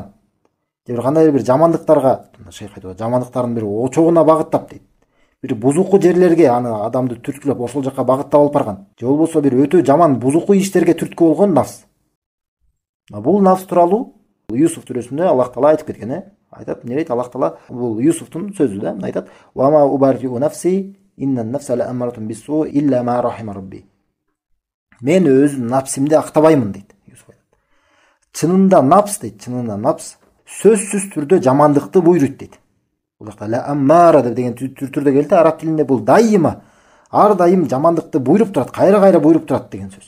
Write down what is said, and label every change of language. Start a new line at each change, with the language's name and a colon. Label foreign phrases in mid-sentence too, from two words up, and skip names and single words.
Kyrgyz: Же бир кандай бир жамандыктарга, шейх айтып, жамандыктардын бир очогуна багыттап дейт. Бир бузуку жерлерге аны адамды түрткүлөп ошол жакка багыттап алып барган. Же болбосо бир өтө жаман бузуку иштерге түрткү болгон нафс. Бул нафс тууралуу Юсуф сүрөсүндө Аллах Таала айтып кеткен, айтат, эмне дейт Аллах Таала? Бул Юсуфтун сөзү да, айтат:
Arabic: "وما أبرئ نفسي، إن النفس لأمارة بالسوء إلا ما رحم ربي."
Kyrgyz: Мен өз напсимди актабаймын дейт Юсуф айтат. Чынында нафс дейт, чынында нафс сөзсүз түрдө жамандыкты буйруйт дейт. Бул жакта лаамара деген түрдө келди, араб тилинде бул дайыма, ар дайым жамандыкты буйруп турат, кайра буйруп турат деген сөз.